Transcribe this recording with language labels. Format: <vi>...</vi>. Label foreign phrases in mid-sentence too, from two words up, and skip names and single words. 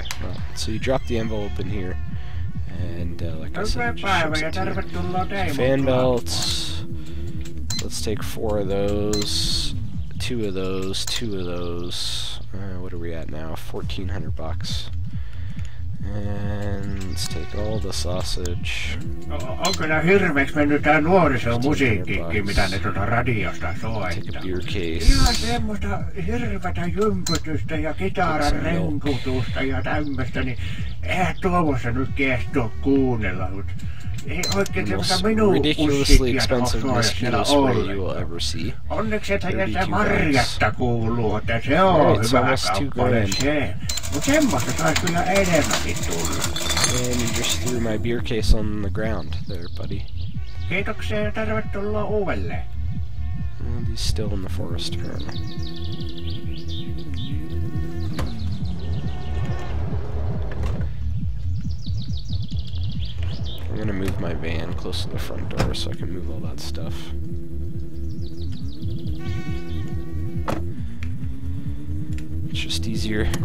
<en>Well, so you drop the envelope in here, and like I said, just ships it to you. Fan belts. Let's take 4 of those, 2 of those, 2 of those. What are we at now? 1,400 bucks. And let's take all the sausage.</en> <fi>Onko nää hirveeksi mennyt tää nuorisomusiikkikin, mitä ne radiosta soittaa?</fi> <en>Take a beer case.</en> <fi>Ihan semmoista hirveätä jympytystä ja kitaran renkutusta ja tämmöstä, niin eihän tuossa nyt kestoa kuunnella, mut ei oikein semmoista minun musiikkia tohtoa siellä ollenkaan. Onneksi et jätä marjatta kuuluu, että se on hyvä kappale se. Mut semmoista sais kyllä enemmänkin tulla.</fi> <en>And you just threw my beer case on the ground there, buddy.</en> <fi>Kiitoksia ja tervetuloa uudelleen.</fi> <en>And he's still in the forest apparently. I'm gonna move my van close to the front door so I can move all that stuff. It's just easier.</en>